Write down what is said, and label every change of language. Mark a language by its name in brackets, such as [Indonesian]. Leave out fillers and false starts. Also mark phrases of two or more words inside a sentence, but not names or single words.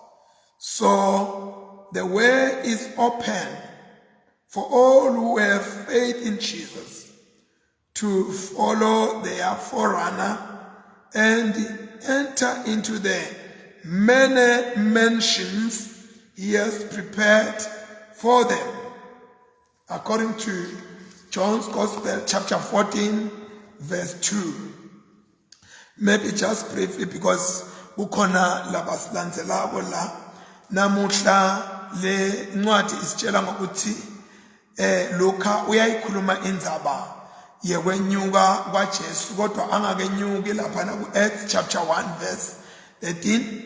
[English] so the way is open for all who have faith in Jesus to follow their forerunner and enter into the many mansions he has prepared for them. According to John's Gospel, chapter 14, verse 2. Maybe just briefly, because [Swati] ukhona labasilandzelako la namuhla le ncwadi isitshela ngokuthi Luka uyayikhuluma indzaba yekwenyuka kwaJesu, kodwa angakenyuki laphana ku- [English] Acts chapter 1 verse 13.